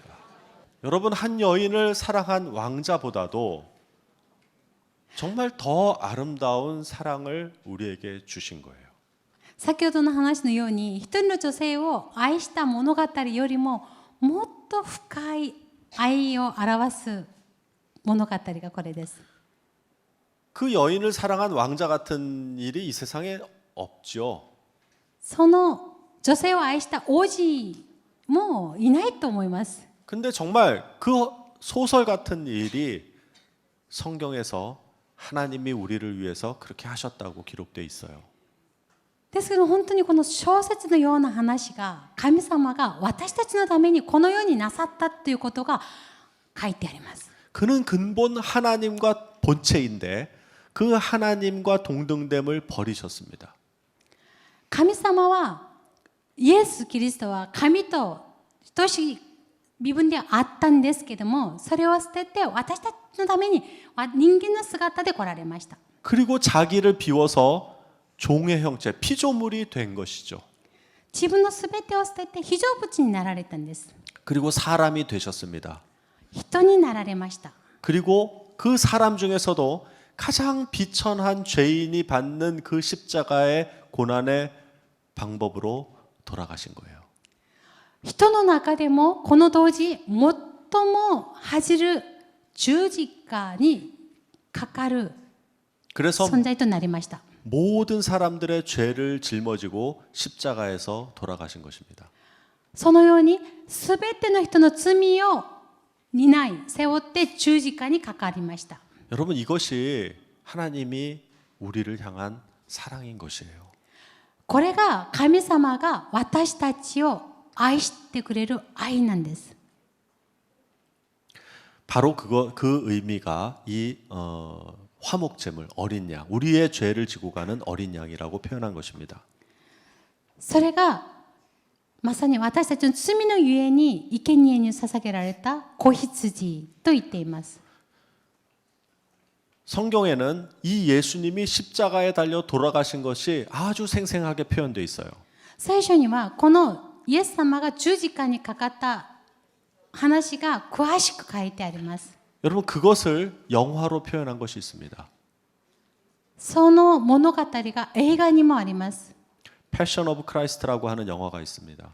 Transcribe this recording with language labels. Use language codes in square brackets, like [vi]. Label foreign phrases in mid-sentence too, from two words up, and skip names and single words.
[ko] 여러분 한 여인을 사랑한 왕자보다도 정말 더 아름다운 사랑을 우리에게 주신 거예요. [ja] 先ほどの話のように、一人の女性を愛した物語よりももっと深い愛を表す物語がこれです。 [ko] 그 여인을 사랑한 왕자 같은 일이 이 세상에 없죠. [ja] その女性を愛した王子もいないと思います。 [ko] 근데 정말 그 소설 같은 일이 성경에서 하나님이 우리를 위해서 그렇게 하셨다고 기록되어 있어요. [ja] ですけど本当にこの小説のような話が神様が私たちのためにこのようになさったということが書いてあります。 [ko] 그는 근본 하나님과 본체인데 그 하나님과 동등됨을 버리셨습니다. [ja] 神様はイエス・キリストは神と等しい身分であったんですけども、それを捨てて私たちのために人間の姿で来られました。 [ko] 그리고 자기를 비워서 종의 형체, 피조물이 된 것이죠. [ja] 自分のすべてを捨てて非常物になられたんです。 [ko] 그리고 사람이 되셨습니다. [ja] 人になられました。 [ko] 그리고 그 사람 중에서도 가장 비천한 죄인이 받는 그 십자가의 고난의 방법으로 돌아가신 거예요. [ja] 人の中でもこの当時最も恥じる十字架にかかる [ko] 그래서 [ja] 存在となりました。 [ko] 모든 사람들의 죄를 짊어지고 십자가에서 돌아가신 것입니다. [ja] そのようにすべての人の罪を担い背負って十字架にかかりました。 [ko] 여러분 이것이 하나님이 우리를 향한 사랑인 것이에요. [ja] これが神様が私たちを愛してくれる愛なんです。 [ko] 바로 그 의미가 이 화목제물 어린 양, 우리의 죄를 지고 가는 어린 양이라고 표현한 것입니다. [ja] それがまさに私たちの罪のゆえに生贄に捧げられた子羊と言っています。 [ko] 성경에는 이 예수님이 십자가에 달려 돌아가신 것이 아주 생생하게 표현되어 있어요. [ja] 聖書にはこのイエス様が十字架にかかった話が詳しく書いてあります。 [ko] 여러분 그것을 영화로 표현한 것이 있습니다. [ja] その物語が映画にもあります。 [ko] 패션 오브 크라이스트라고 하는 영화가 있습니다.